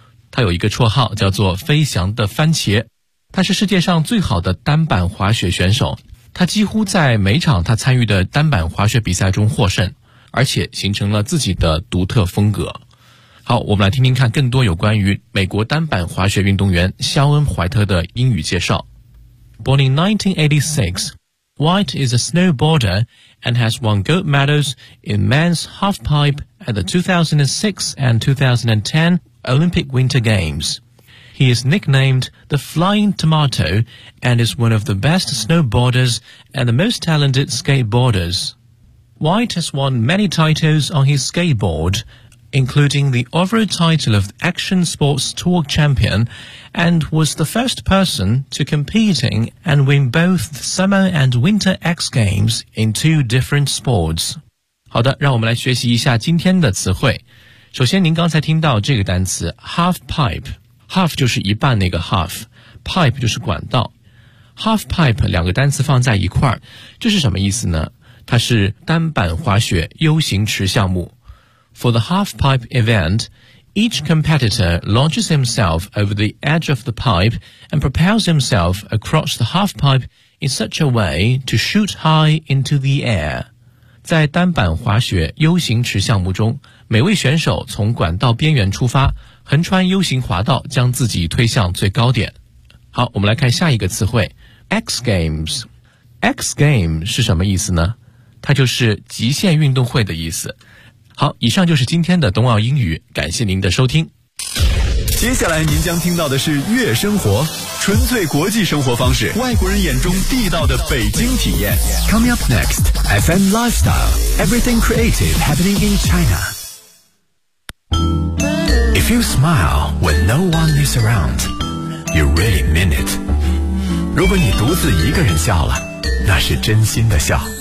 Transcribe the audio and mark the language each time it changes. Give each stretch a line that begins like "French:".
Chinese: 他有一个绰号叫做“飞翔的番茄”，他是世界上最好的单板滑雪选手。他几乎在每场他参与的单板滑雪比赛中获胜，而且形成了自己的独特风格。好，我们来听听看更多有关于美国单板滑雪运动员肖恩·怀特的英语介绍。
English: Born in 1986, White is a snowboarder and has won gold medals in men's halfpipe at the 2006 and 2010 Olympic Winter Games. He is nicknamed the Flying Tomato and is one of the best snowboarders and the most talented skateboarders. White has won many titles on his skateboard, including the overall title of Action Sports Tour Champion, and was the first person to compete in and win both the Summer and Winter X Games in two different sports.
Chinese: 好的，让我们来学习一下今天的词汇。首先您刚才听到这个单词 Half Pipe， Half 就是一半那个 Half， Pipe 就是管道。 Half Pipe 两个单词放在一块儿，这是什么意思呢？它是单板滑雪 U 型池项目。
English: For the half-pipe event, each competitor launches himself over the edge of the pipe and propels himself across the half-pipe in such a way to shoot high into the air.
Chinese: 在单板滑雪 U 型池项目中，每位选手从管道边缘出发，横穿 U 型滑道，将自己推向最高点。好，我们来看下一个词汇 ,X Games。X Games 是什么意思呢？它就是极限运动会的意思。好，以上就是今天的冬奥英语，感谢您的收听。接下来您将听到的是悦生活，纯粹国际生活方式，外国人眼中地道的北京体验。
English: Coming up next, FM Lifestyle, Everything Creative Happening in China. If you smile when no one is around, you really mean it.
Chinese: 如果你独自一个人笑了，那是真心的笑。